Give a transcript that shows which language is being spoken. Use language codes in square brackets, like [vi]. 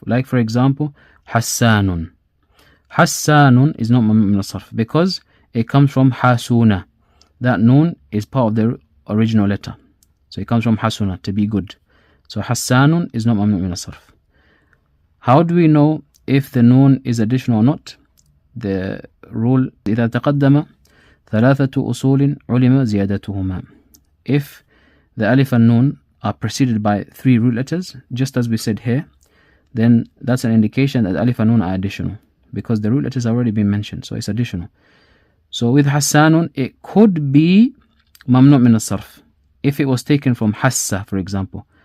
[en] Like for example, Hassanun. Hassanun is not mamnu' min as-sarf because it comes from hasuna. That nun is part of the original letter. So it comes from hasuna, to be good. So Hassanun is not mamnu' min as-sarf. How do we know if the nun is additional or not? The rule, [ar] إذا تقدم ثلاثة أصول علم زيادتهما. [en] If the alif and nun are preceded by 3 root letters, just as we said here, then that's an indication that alif and nun are additional, because the root letters have already been mentioned, so it's additional. So with Hassanun, it could be mamnu' min as-sarf if it was taken from hassa, for example.